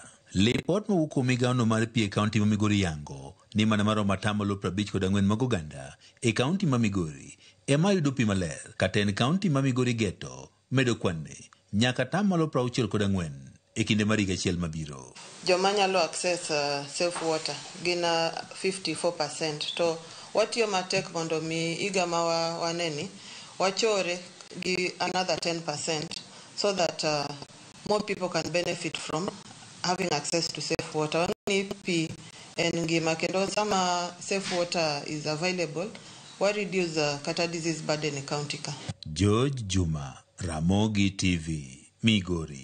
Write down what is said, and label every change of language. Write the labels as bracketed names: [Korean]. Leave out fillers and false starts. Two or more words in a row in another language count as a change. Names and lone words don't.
[Luo (Kenya and Tanzania)] Lipot mawuok kuom migawono mar pi e kaunti ma Migori yango ni mana maromo 54% mag oganda e kaunti ma Migori ema yudo pi maler, kata en kaunti ma Migori geto medo kwanne nyaka 64% e kinde mar higa achiel mabiro. Joma nyalo [English] access safe water [Luo (Kenya and Tanzania)] gina 54%, to watiyo matek mondo mi higa ma waneni wachore gi [English] another 10% so that more people can benefit from having access to safe water. Only [Luo (Kenya and Tanzania)] pi en ngima kendo sama [English] safe water is available, we reduce kata disease burden in county ka. George Juma, Ramogi TV, Migori.